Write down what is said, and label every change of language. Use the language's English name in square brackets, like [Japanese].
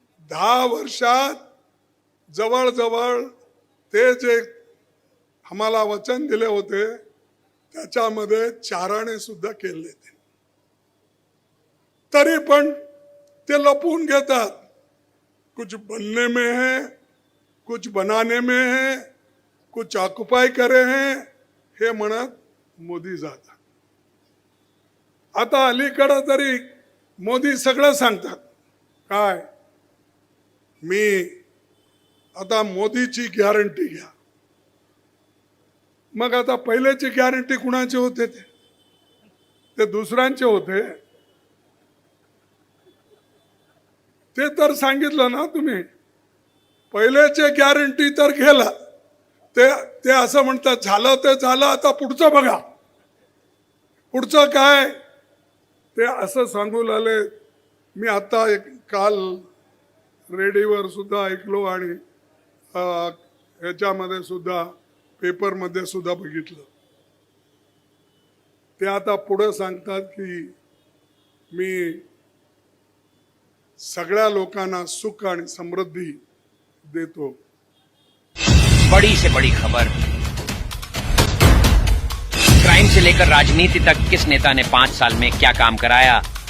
[Marathi] 10 वर्षात जवळजवळ ते जे आम्हाला वचन दिले होते त्याच्यामध्ये 4 आणे सुद्धा केले ते, तरी पण ते लपवून घेतात। [Hindi] कुछ बनने में है, कुछ बनाने में है, कुछ ऑक्युपाय करे हैं, [Marathi] हे म्हणत मोदी जातात। आता अलीकडे तरी मोदी सगळं सांगतात काय, मी आता मोदीची गॅरंटी घ्या। मग आता पहिल्याची गॅरंटी कुणाचे होते? ते दुसऱ्यांचे होते। ते तर सांगितलं ना तुम्ही, पहिल्याचे गॅरंटी तर गेला, ते असं म्हणतात झालं ते झालं, आता पुढचं बघा। पुढचं काय ते असं सांगू लागले। मी आता काल रेडिओवर सुद्धा ऐकलो आणि ह्याच्यामध्ये सुद्धा पेपरमध्ये सुद्धा बघितलं। ते आता पुढे सांगतात की मी सगळ्या लोकांना सुख आणि समृद्धी देतो। [Hindi] बड़ी से बड़ी खबर, क्राइम से लेकर राजनीति तक किस नेता ने 5 साल में क्या काम कराया।